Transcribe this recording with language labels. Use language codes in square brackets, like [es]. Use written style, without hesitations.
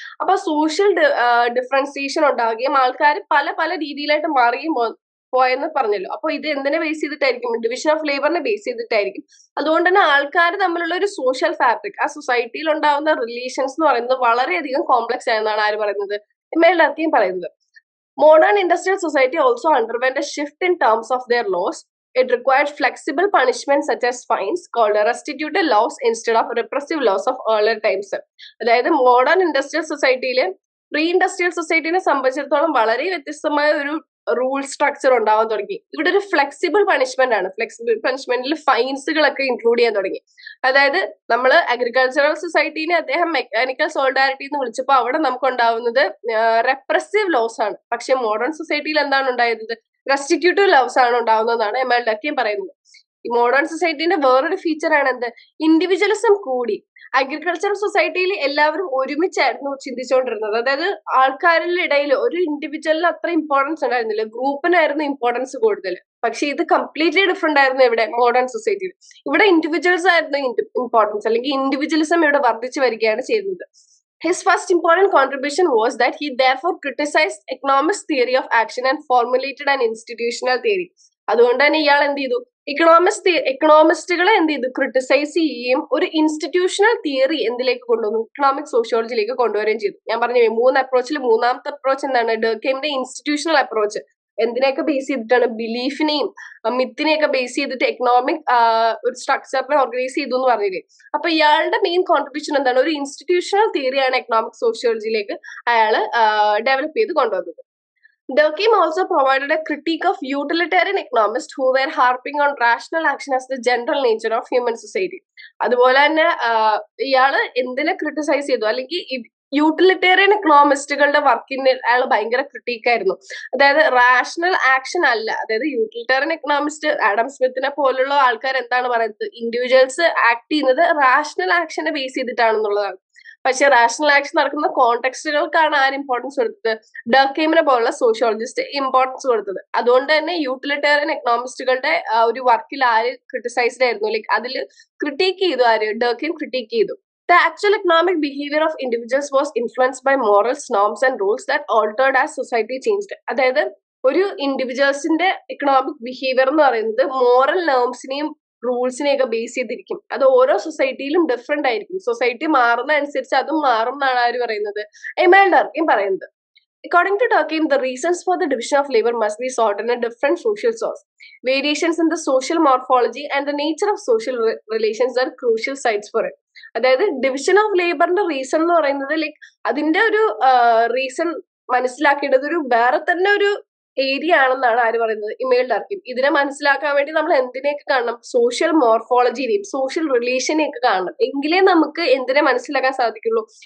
[ml] അപ്പൊ social differentiation ഉണ്ടാവുകയും ആൾക്കാർ പല പല രീതിയിലായിട്ട് മാറുകയും പോയെന്ന് പറഞ്ഞല്ലോ. അപ്പൊ ഇത് എന്തിനെ ബേസ് ചെയ്തിട്ടായിരിക്കും? Division of ലേബറിനെ base ചെയ്തിട്ടായിരിക്കും. അതുകൊണ്ട് തന്നെ ആൾക്കാർ തമ്മിലുള്ള ഒരു സോഷ്യൽ ഫാബ്രിക്, ആ സൊസൈറ്റിയിൽ ഉണ്ടാവുന്ന റിലേഷൻസ് എന്ന് പറയുന്നത് വളരെയധികം കോംപ്ലക്സ് ആയെന്നാണ് ആര് പറയുന്നത്? എമിൽ ഡർക്കെയിം പറയുന്നത്. [en] Modern industrial society also underwent a shift in terms of their laws. It required flexible punishments such as fines, called restitutive laws instead of repressive laws of earlier times. [ml] അതായത് modern industrial സൊസൈറ്റിയിലെ pre industrial സൊസൈറ്റിനെ സംബന്ധിച്ചിടത്തോളം വളരെ വ്യത്യസ്തമായ ഒരു rule structure ഉണ്ടാവാൻ തുടങ്ങി. ഇവിടെ ഒരു flexible punishment ആണ്. ഫ്ലെക്സിബിൾ പണിഷ്മെന്റിൽ ഫൈൻസുകളൊക്കെ ഇൻക്ലൂഡ് ചെയ്യാൻ തുടങ്ങി. അതായത് നമ്മൾ അഗ്രികൾച്ചറൽ സൊസൈറ്റീനെ അദ്ദേഹം മെക്കാനിക്കൽ സോളിഡാരിറ്റി എന്ന് വിളിച്ചപ്പോൾ അവിടെ നമുക്ക് ഉണ്ടാവുന്നത് റെപ്രസീവ് ലോസ് ആണ്. പക്ഷെ മോഡേൺ സൊസൈറ്റിയിൽ എന്താണ് ഉണ്ടായത്? റെസ്റ്റിറ്റ്യൂട്ടീവ് ലോസ് ആണ് ഉണ്ടാവുന്നതെന്നാണ് എമിൽ ഡർക്കെയിം പറയുന്നത്. ഈ മോഡേൺ സൊസൈറ്റിന്റെ വേറൊരു ഫീച്ചർ ആണ് എന്ത്? ഇൻഡിവിജ്വലിസം കൂടി. അഗ്രികൾച്ചറൽ സൊസൈറ്റിയിൽ എല്ലാവരും ഒരുമിച്ചായിരുന്നു ചിന്തിച്ചുകൊണ്ടിരുന്നത്. അതായത് ആൾക്കാരുടെ ഇടയിൽ ഒരു ഇൻഡിവിജ്വലിന് അത്ര ഇമ്പോർട്ടൻസ് ഉണ്ടായിരുന്നില്ല, ഗ്രൂപ്പിനായിരുന്നു ഇമ്പോർട്ടൻസ് കൂടുതൽ. പക്ഷെ ഇത് കംപ്ലീറ്റ്ലി ഡിഫറെന്റ് ആയിരുന്നു ഇവിടെ മോഡേൺ സൊസൈറ്റിയിൽ. ഇവിടെ ഇൻഡിവിജ്വൽസ് ആയിരുന്നു ഇമ്പോർട്ടൻസ്, അല്ലെങ്കിൽ ഇൻഡിവിജ്വലിസം ഇവിടെ വർദ്ധിച്ചു വരികയാണ് ചെയ്യുന്നത്. [en] His first important contribution was that he therefore criticized economist theory of action and formulated an institutional theory. [ml] അതുകൊണ്ട് തന്നെ ഇയാൾ എന്ത് ചെയ്തു? എക്കണോമിസ്റ്റുകളെ എന്ത് ചെയ്തു? ക്രിട്ടിസൈസ് ചെയ്യുകയും ഒരു ഇൻസ്റ്റിറ്റ്യൂഷണൽ തിയറി എന്തിലേക്ക് കൊണ്ടുവന്നു? ഇക്കണോമിക് സോഷ്യോളജിയിലേക്ക് കൊണ്ടുവരികയും ചെയ്തു. ഞാൻ പറഞ്ഞു 3 അപ്രോച്ചിൽ മൂന്നാമത്തെ അപ്രോച്ച് എന്താണ്? ഡർക്കെയിമിന്റെ ഇൻസ്റ്റിറ്റ്യൂഷണൽ അപ്രോച്ച്. എന്തിനെയൊക്കെ ബേസ് ചെയ്തിട്ടാണ്? ബിലീഫിനെയും മിത്തിനെയൊക്കെ ബേസ് ചെയ്തിട്ട് എക്കണോമിക് ഒരു സ്ട്രക്ചറിനെ ഓർഗനൈസ് ചെയ്തു എന്ന് പറഞ്ഞില്ലേ. അപ്പൊ ഇയാളുടെ മെയിൻ കോൺട്രിബ്യൂഷൻ എന്താണ്? ഒരു ഇൻസ്റ്റിറ്റ്യൂഷണൽ തിയറിയാണ് എക്കണോമിക് സോഷ്യോളജിയിലേക്ക് അയാൾ ഡെവലപ്പ് ചെയ്ത് കൊണ്ടുവന്നത്. [en] Durkheim also provided a critique of utilitarian economists who were harping on rational action as the general nature of human society. [ml] അതുപോലെ തന്നെ ഇയാള് എന്തിനെ ക്രിട്ടിസൈസ് ചെയ്തു? അല്ലെങ്കിൽ യൂട്ടിലിറ്റേറിയൻ എക്കണോമിസ്റ്റുകളുടെ വർക്കിന് അയാൾ ഭയങ്കര ക്രിട്ടീക്കായിരുന്നു. അതായത് റാഷണൽ ആക്ഷൻ അല്ല. അതായത് യൂട്ടിലിറ്റേറിയൻ എക്കണോമിസ്റ്റ് ആഡം സ്മിത്തിനെ പോലുള്ള ആൾക്കാർ എന്താണ് പറയുന്നത്? ഇൻഡിവിജ്വൽസ് ആക്ട് ചെയ്യുന്നത് റാഷണൽ ആക്ഷനെ ബേസ് ചെയ്തിട്ടാണെന്നുള്ളതാണ്. പക്ഷെ റാഷണൽ ആക്ഷൻ നടക്കുന്ന കോണ്ടെക്സ്റ്റുകൾക്കാണ് ആര് ഇമ്പോർട്ടൻസ് കൊടുത്തത്? ഡർക്കെയിമിനെ പോലുള്ള സോഷ്യോളജിസ്റ്റ് ഇമ്പോർട്ടൻസ് കൊടുത്തത്. അതുകൊണ്ട് തന്നെ യൂട്ടിലിറ്റേറിയൻ എക്കണോമിസ്റ്റുകളുടെ ഒരു വർക്കിൽ ആര് ക്രിട്ടിസൈസ്ഡ് ആയിരുന്നു? അതിൽ ക്രിട്ടീക്ക് ചെയ്തു ആര്? ഡർക്കെയിം ക്രിട്ടീക്ക് ചെയ്തു. [en] The actual economic behavior of individuals was influenced by morals, norms and rules that altered as society changed. [ml] അതായത് ഒരു ഇൻഡിവിജ്വൽസിന്റെ എക്കണോമിക് ബിഹേവിയർ എന്ന് പറയുന്നത് മോറൽ നോംസിനെയും റൂൾസിനെയൊക്കെ ബേസ് ചെയ്തിരിക്കും. അത് ഓരോ സൊസൈറ്റിയിലും ഡിഫറെന്റ് ആയിരിക്കും. സൊസൈറ്റി മാറുന്ന അനുസരിച്ച് അതും മാറും എന്നാണ് ആര് പറയുന്നത്? എമിൽ ഡർക്കെയിം പറയുന്നത്. [en] According to Durkheim, the reasons for the division of labor must be sought in a different social source. Variations in the social morphology and the nature of social relations are crucial sites for it. [ml] അതായത് division of ലേബറിന്റെ reason എന്ന് പറയുന്നത് അതിന്റെ ഒരു reason മനസ്സിലാക്കേണ്ടത് ഒരു വേറെ തന്നെ ഒരു ഏരിയ ആണെന്നാണ് ആര് പറയുന്നത്? ഇമെയിൽ ഡർക്കിം. ഇതിനെ മനസ്സിലാക്കാൻ വേണ്ടി നമ്മൾ എന്തിനെയൊക്കെ കാണണം? സോഷ്യൽ മോർഫോളജിനെയും സോഷ്യൽ റിലേഷനെയൊക്കെ കാണണം. എങ്കിലേ നമുക്ക് എന്തിനെ മനസ്സിലാക്കാൻ സാധിക്കുള്ളൂ?